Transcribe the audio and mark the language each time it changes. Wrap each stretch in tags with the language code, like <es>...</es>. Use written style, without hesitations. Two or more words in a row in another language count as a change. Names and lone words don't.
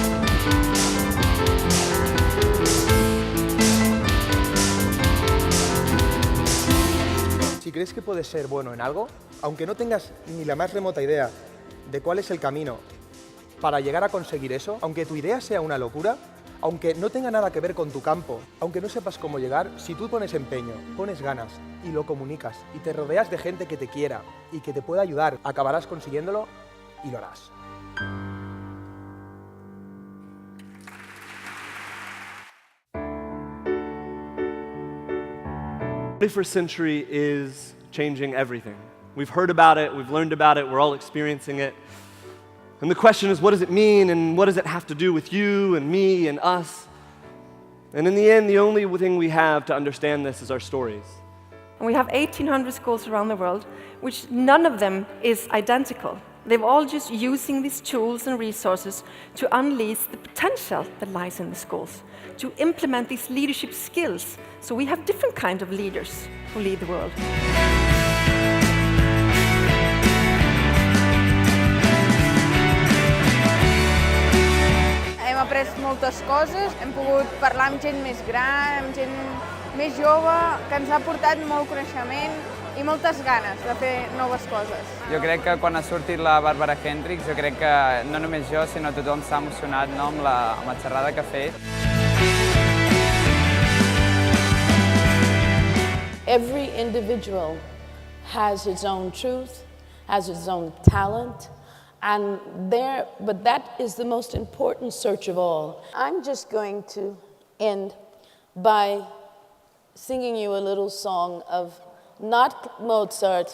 <es>Si crees que puedes ser bueno en algo, aunque no tengas ni la más remota idea de cuál es el camino para llegar a conseguir eso, aunque tu idea sea una locura, aunque no tenga nada que ver con tu campo, aunque no sepas cómo llegar, si tú pones empeño, pones ganas y lo comunicas y te rodeas de gente que te quiera y que te pueda ayudar, acabarás consiguiéndolo y lo harás.</es> <en>The 21st century is changing everything. We've heard about it, we've learned about it, we're all experiencing it. And the question is, what does it mean and what does it have to do with you and me and us? And in the end, the only thing we have to understand this is our stories. And we have 1,800 schools around the world, which none of them is identical. They're all just using these tools and resources to unleash the potential that lies in the schools, to implement these leadership skills. So we have different kinds of leaders who lead the world.</en> <ca>Hem après moltes coses, hem pogut parlar amb gent més gran, amb gent més jove, que ens ha portat molt coneixement i moltes ganes de fer noves coses. Jo crec que quan ha sortit la Bàrbara Hendricks, jo crec que no només jo, sinó tothom s'ha emocionat, no, amb la xerrada que ha fet.</ca> <en>Every individual has its own truth, has its own talent, but that is the most important search of all. I'm just going to end by singing you a little song of not Mozart.</en>